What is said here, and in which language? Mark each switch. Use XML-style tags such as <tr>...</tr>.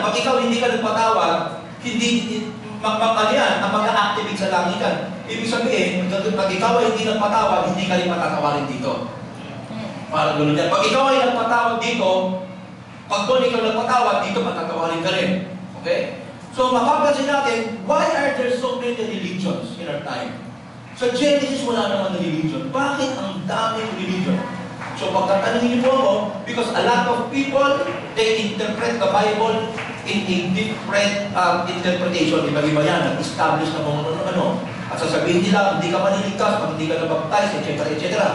<tl>Pag ikaw hindi ka nagpatawad, ang mag-activate sa langitan. Ibig sabihin, pag ikaw ay hindi nagpatawad, hindi ka rin matatawarin dito. Parang gano'n yan. Pag ikaw ay nagpatawad dito, pag doon ikaw nagpatawad, dito matatawarin ka rin. Okay? So, mapapansin natin,</tl> <en>why are there so many religions in our time?</en> <tl>Sa Genesis, wala naman religion. Bakit ang daming religion? So, pagkatanungin niyo po ako,</tl> <en>because a lot of people, they interpret the Bible in a different interpretation.</en> <tl>Iba-iba yan, nag-establish na kung ano. At sasabihin nila, hindi ka maniligtas pag hindi ka nabaptize, etc. etc.</tl>